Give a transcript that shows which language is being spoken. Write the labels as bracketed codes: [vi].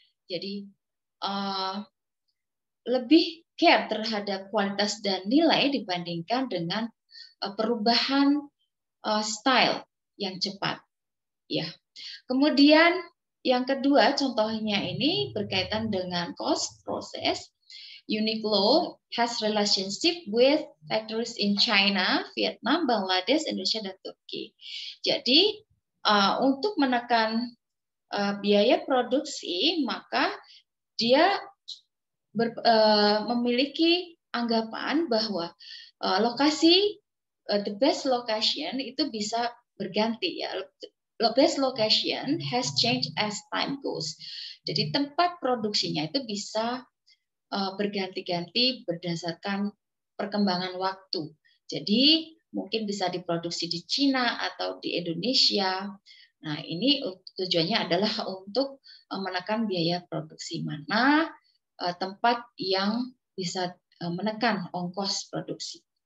[id] Jadi lebih care terhadap kualitas dan nilai dibandingkan dengan perubahan style yang cepat. Ya. Kemudian yang kedua contohnya ini berkaitan dengan cost process. [en] Uniqlo has relationship with factories in China, Vietnam, Bangladesh, Indonesia, [id] dan [en] Turki. [id] Jadi untuk menekan biaya produksi, maka dia memiliki anggapan bahwa lokasi [en] the best location [id] itu bisa berganti ya. [en] The best location has changed as time goes. [id] Jadi tempat produksinya itu bisa berganti-ganti berdasarkan perkembangan waktu. Jadi mungkin bisa diproduksi di Cina atau di Indonesia. Nah, ini tujuannya adalah untuk menekan biaya produksi, mana tempat yang bisa menekan ongkos produksi.